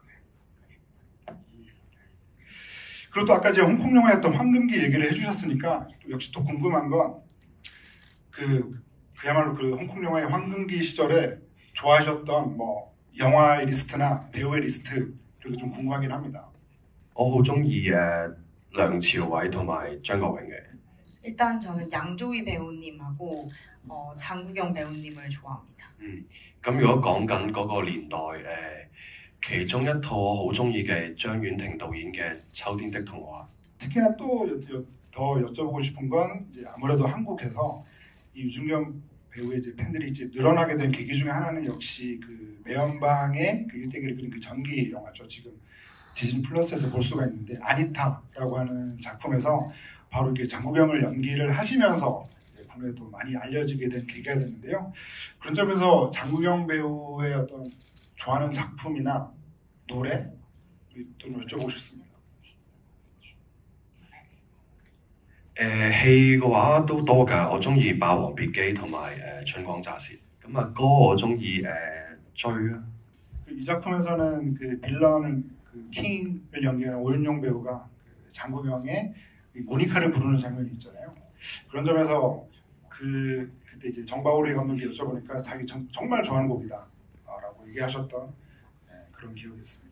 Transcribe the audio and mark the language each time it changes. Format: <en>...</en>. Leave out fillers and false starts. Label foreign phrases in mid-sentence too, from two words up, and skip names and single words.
<ko>그리고 또 아까 이제 홍콩 영화였던 황금기 얘기를 해주셨으니까 역시 또 궁금한 건 그야말로 그 홍콩 영화의 황금기 시절에 좋아하셨던 뭐 영화의 리스트나 배우의 리스트 그리고 좀 궁금하긴 합니다.</ko> <yue>我好中意梁朝偉同埋張國榮嘅。</yue> <ko>일단 저는 양조위 배우님하고 장국영 배우님을 좋아합니다.</ko> <yue>咁如果講緊嗰個年代，其中一套我好中意嘅張婉婷導演嘅《秋天的童話》。</yue> <ko>특히나 또 더 여쭤보고 싶은 건 이제 아무래도 한국에서 이 유준겸 배우의 이제 팬들이 이제 늘어나게 된 계기 중에 하나는 역시 그 매연방의 그 일대기를 그린 그 전기 영화죠. 지금 디즈니 플러스에서 볼 수가 있는데 아니타라고 하는 작품에서 바로 이렇게 장국영을 연기를 하시면서 국내에도 많이 알려지게 된 계기가 됐는데요. 그런 점에서 장국영 배우의 어떤 좋아하는 작품이나 노래 좀 여쭤보고 싶습니다.</ko> <yue>戲嘅話都多㗎，我中意《霸王別姬》同埋《春光乍泄》。咁歌我中意追啊。</yue> <ko>이 작품에서는 그 빌런을 그 킹을 연기하는 오윤용 배우가 그 장국영의 모니카를 부르는 장면이 있잖아요. 그런 점에서 그때 이제 정바오리 감독이 여쭤보니까 자기 정말 좋아하는 곡이다라고 얘기하셨던 그런 기억이 있습니다.</ko>